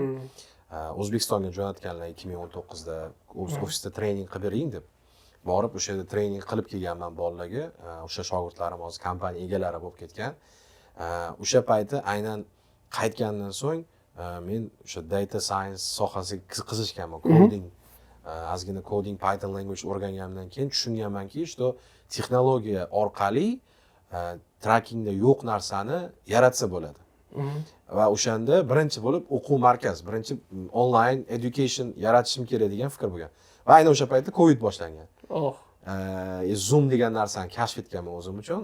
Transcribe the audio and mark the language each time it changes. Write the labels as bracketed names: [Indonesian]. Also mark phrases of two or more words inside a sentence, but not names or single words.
[Uzbek] O'zbekistonga jo'natganlar 2019da ofisda trening qilib bering deb. Borib o'sha yerda trening qilib kelganman bolalarga. O'sha shogirdlarim hozir kompaniya egalari bo'lib ketgan. O'sha payti aynan qaytgandan so'ng men o'sha [English] data science [Uzbek] sohasiga qiziqganman. Coding, ozgina coding [English] Python language [Uzbek] o'rgangandan keyin tushunganmanki, что texnologiya orqali trackingda yo'q narsani yaratsa bo'ladi. Va o'shanda birinchi bo'lib o'quv markaz, birinchi [English] online education [Uzbek] yaratishim kerak degan fikr bo'lgan. Va aynan o'sha paytda Covid boshlangan. Zoom degan narsani kashf etganman o'zim uchun.